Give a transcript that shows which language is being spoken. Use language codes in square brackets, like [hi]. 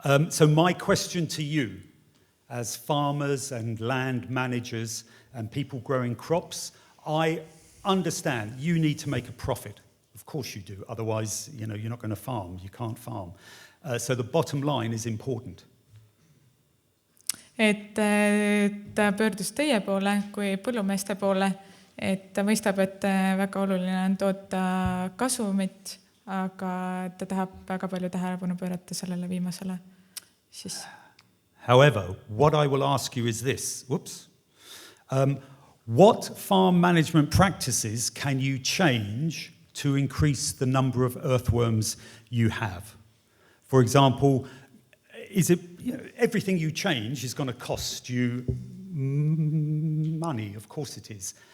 [en] So my question to you, as farmers and land managers and people growing crops, I understand you need to make a profit. Of course you do. Otherwise, you're not going to farm. You can't farm. So the bottom line is important. [et] Et ta pöördus teie poole kui põllumeeste poole, et ta mõistab, et väga oluline on toota kasumit, aga ta tahab väga palju tähelepanu pöörata sellele viimasele. [en] However, what I will ask you is this. What farm management practices can you change to increase the number of earthworms you have? For example, is it everything you change is going to cost you money? Of course it is.